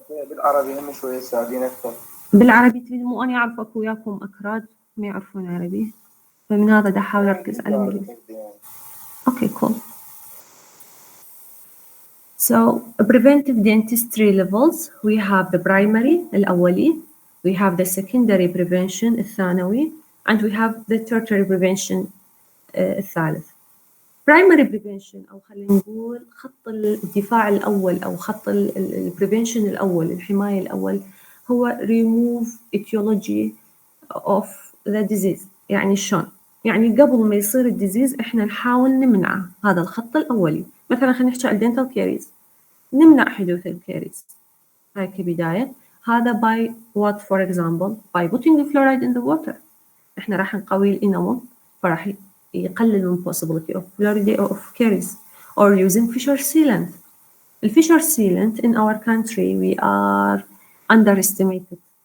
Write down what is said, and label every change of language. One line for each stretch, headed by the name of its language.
Arabic: بالعربي هم شوي ساعدين أكثر. بالعربي تريد مو أنا أعرفك وياكم أكراد ما يعرفون عربي، فمن هذا دا أحاول أركز على الإنجليزي.
English: Okay, cool. So, preventive dentistry levels, we have the primary الأولي, we have the secondary prevention الثانوي, and we have the tertiary prevention الثالث. Primary prevention
Arabic: أو خلينا نقول خط الدفاع الأول أو خط prevention الأول، الحماية الأول، هو
English: remove etiology of the disease.
Arabic: يعني شلون؟ يعني قبل ما يصير الديزيز احنا نحاول نمنعه، هذا الخط الأولي. مثلا خلينا نحكي عن dental caries، نمنع حدوث الكاريز هاي كبداية. هذا
English: by what for example by putting the fluoride in the water.
Arabic: احنا راح نقوي الانامل فراح يقلل من
English: possibility of fluoride of caries or using fissure sealant. The fissure sealant in our country we are underestimated.